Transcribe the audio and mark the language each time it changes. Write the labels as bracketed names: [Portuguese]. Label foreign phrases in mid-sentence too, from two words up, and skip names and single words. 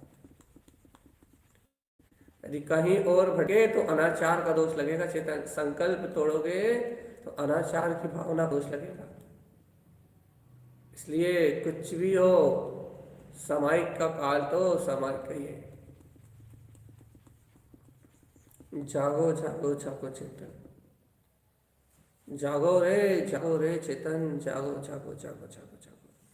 [Hindi] यदि कहीं और भटके तो अनाचार का दोष लगेगा चेतन। संकल्प तोड़ोगे तो अनाचार की भावना दोष लगेगा। इसलिए कुछ भी हो, सामायिक का काल तो सामायिक ही है। जागो जागो जागो चेतन, जागो रे चेतन, जागो जागो जागो जागो जागो।